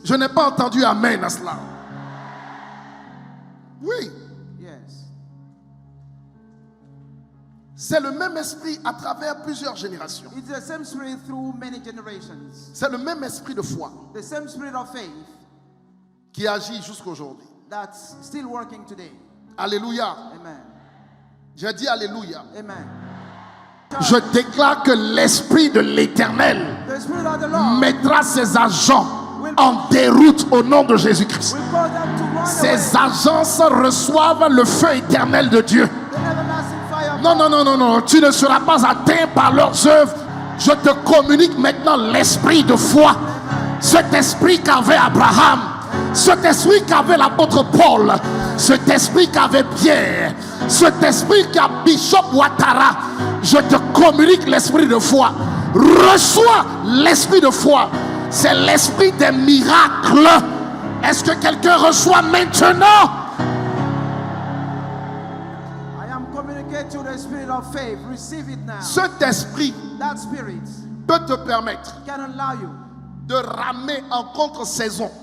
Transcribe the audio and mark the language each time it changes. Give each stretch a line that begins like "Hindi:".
French: Je n'ai pas entendu amen à cela. Oui,
English: Yes.
French: c'est le même esprit à travers plusieurs générations.
English: It's the same spirit through many generations.
French: C'est le même esprit de foi
English: The same spirit of faith
French: qui agit jusqu'aujourd'hui.
English: that's still working today.
French: Alléluia.
English: Amen.
French: J'ai dit alléluia.
English: Amen.
French: Je déclare que l'esprit de l'Éternel
English: The spirit of the Lord
French: mettra ses agents en déroute au nom de Jésus-Christ.
English: will cause them to run away.
French: Ces agences reçoivent le feu éternel de Dieu.
English: The everlasting fire.
French: Non, non, non, non, non. Tu ne seras pas atteint par leurs œuvres. Je te communique maintenant l'esprit de foi. Cet esprit qu'avait Abraham. Cet esprit qu'avait l'apôtre Paul. cet esprit qu'avait Pierre, cet esprit qu'a Bishop Ouattara, je te communique l'esprit de foi. Reçois l'esprit de foi. C'est l'esprit des miracles. Est-ce que quelqu'un reçoit maintenant?
English: I am communicating to the spirit of faith. Receive it now.
French: Cet esprit
English: That spirit
French: peut te permettre
English: can allow you
French: de ramer en contre-saison